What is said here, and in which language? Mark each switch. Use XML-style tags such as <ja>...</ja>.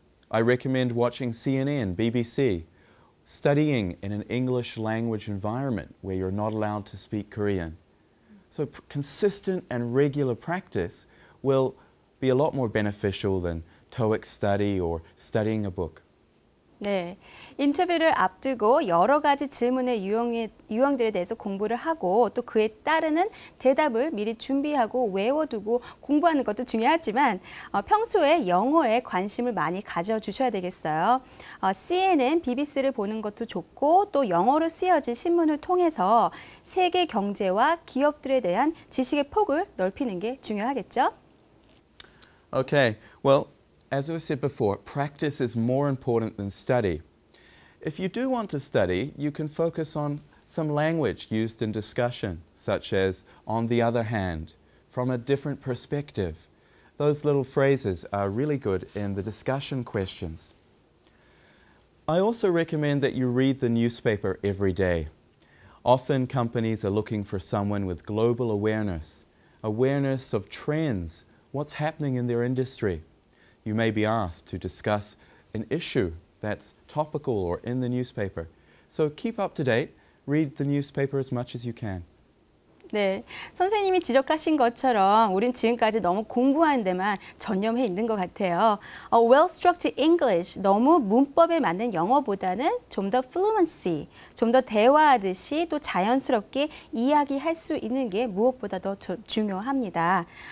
<en>I recommend watching CNN, BBC, studying in an English language environment where you're not allowed to speak Korean. So consistent and regular practice will be a lot more beneficial than TOEIC study or studying a book.</en> <ko>네, 인터뷰를 앞두고 여러 가지 질문의 유형들에 대해서 공부를 하고 또 그에 따르는 대답을 미리 준비하고 외워두고 공부하는 것도 중요하지만 평소에 영어에 관심을 많이 가져주셔야 되겠어요. CNN, BBC를 보는 것도 좋고 또 영어로 쓰여진 신문을 통해서 세계 경제와 기업들에 대한 지식의 폭을 넓히는 게 중요하겠죠?</ko> <en>Okay, well, as I said before, practice is more important than study. If you do want to study, you can focus on some language used in discussion, such as on the other hand, from a different perspective. Those little phrases are really good in the discussion questions. I also recommend that you read the newspaper every day. Often companies are looking for someone with global awareness of trends, what's happening in their industry. You may be asked to discuss an issue that's topical or in the newspaper. So keep up to date, read the newspaper as much as you can.</en> <ko>네, 선생님이 지적하신 것처럼 우린 지금까지 너무 공부하는 데만 전념해 있는 것 같아요.</ko> <en>Well-structured English,</en> <ko>너무 문법에 맞는 영어보다는 좀 더 fluency, 좀 더 대화하듯이 또 자연스럽게 이야기할 수 있는 게 무엇보다 더 중요합니다.</ko>